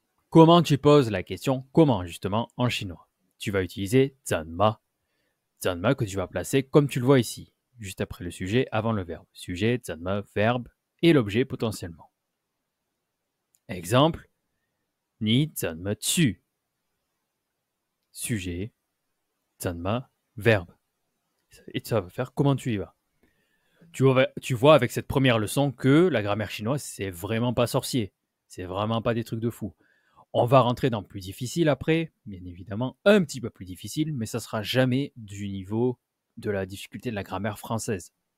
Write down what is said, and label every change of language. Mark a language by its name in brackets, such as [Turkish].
[French] Comment tu poses la question comment justement en chinois? Tu vas utiliser 怎么 que tu vas placer comme tu le vois ici, juste après le sujet, avant le verbe. Sujet, 怎么, verbe et l'objet potentiellement. [Chinese] Exemple, 你怎么去? [French] Sujet, 怎么, verbe. Et ça va faire comment tu y vas. Tu vois avec cette première leçon que la grammaire chinoise, c'est vraiment pas sorcier. C'est vraiment pas des trucs de fou. On va rentrer dans plus difficile après, bien évidemment, un petit peu plus difficile, mais ça sera jamais du niveau de la difficulté de la grammaire française.